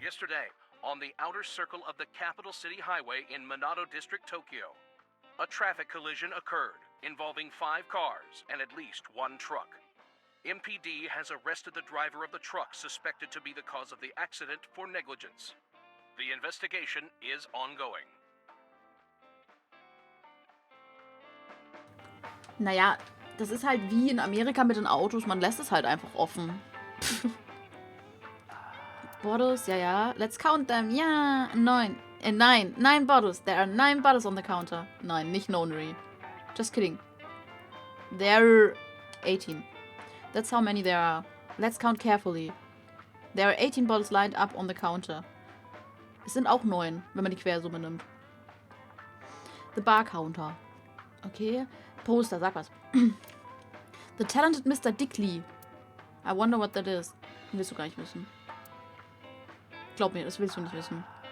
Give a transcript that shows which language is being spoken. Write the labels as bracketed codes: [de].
[en] yesterday, on the outer circle of the Capital City Highway in Minato District, Tokyo, a traffic collision occurred involving 5 cars and at least 1 truck. MPD has arrested the driver of the truck suspected to be the cause of the accident for negligence. The investigation is ongoing. [de] Naja, das ist halt wie in Amerika mit den Autos. Man lässt es halt einfach offen. [en] Bottles, ja. Let's count them. Ja, 9. 9 bottles. There are 9 bottles on the counter. [de] Nein, nicht nonary. [en] Just kidding. There are 18. That's how many there are. Let's count carefully. There are 18 bottles lined up on the counter. [de] Es sind auch 9, wenn man die Quersumme nimmt. [en] The bar counter. Okay. Poster, [de] sag was. [en] The talented Mr. Dickley. I wonder what that is. [de] Willst du gar nicht wissen. Glaub mir, das willst du nicht wissen.